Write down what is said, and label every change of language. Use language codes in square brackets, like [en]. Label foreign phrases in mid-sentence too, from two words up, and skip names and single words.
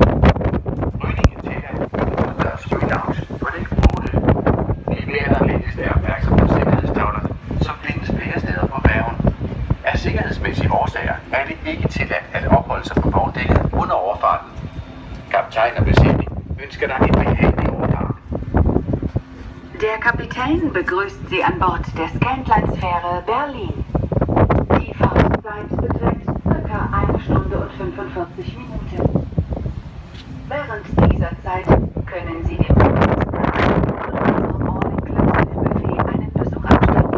[da] Rygningen tilladt udendørs lounge på dæk 8. Vi bliver allermest være opmærksom på sikkerhedstavlerne, som findes flere steder på færgen. Af sikkerhedsmæssige årsager er det ikke tilladt at opholde sig på vogndækket under overfarten. Kaptajn og besætning ønsker dig en behagelig overfart. [de] Der Kapitän begrüßt Sie an Bord der Scandlines-Fähre Berlin. Die Fahrtzeit beträgt ca. 1 Stunde und 45 Minuten. Während dieser Zeit können Sie im All-Inclusive-Buffet einen Besuch abstatten.